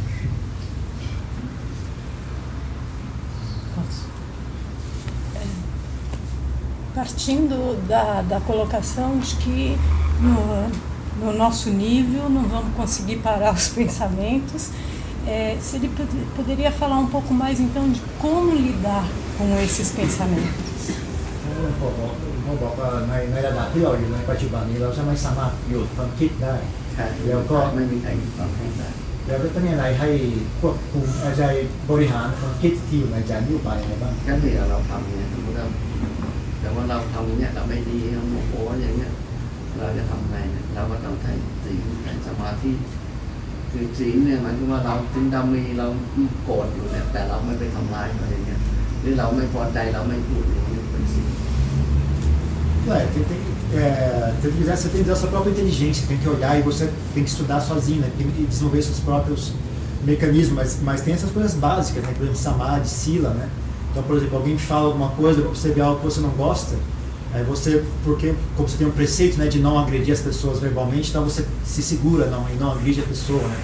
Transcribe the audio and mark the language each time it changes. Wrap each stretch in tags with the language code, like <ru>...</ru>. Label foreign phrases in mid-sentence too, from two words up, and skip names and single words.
<pt>Partindo da colocação de que no nosso nível não vamos conseguir parar os pensamentos, se ele poderia falar um pouco mais então de como lidar com esses pensamentos.</pt> <th>เขาบอกว่าในระดับที่เราอยู่ในปัจจุบันนี้เราจะไม่สามารถหยุดความคิดได้แล้วก็ ไม่มีใครหยุดความคิดได้ แล้วก็ต้องยังไงให้ควบคุมใจบริหารความคิดที่อยู่ในใจนี้ไปอะไรบ้าง ก็เนี่ยเราทำเนี่ยสมมติว่าแต่ว่าเราทำเนี่ยเราไม่ดีเราโมโหอย่างเงี้ยเราจะทำไงเนี่ยเราก็ต้องใช้ศีลใช้สมาธิคือศีลเนี่ยหมายถึงว่าเราถึงเราโกรธอยู่เนี่ยแต่เราไม่ไปทำร้ายเขาอย่างเงี้ยหรือเราไม่พอใจเราไม่พูดอย่างนี้เป็นศีล</th> <pt>Você tem que usar a sua própria inteligência, tem que olhar e você tem que estudar sozinho, né? Tem que desenvolver seus próprios mecanismos, mas tem essas coisas básicas, né? Por exemplo, samadhi, sila, né? Então, por exemplo, alguém fala alguma coisa, você vê algo que você não gosta, aí você, porque como você tem um preceito, né, de não agredir as pessoas verbalmente, então você se segura e não agride a pessoa, né?</pt>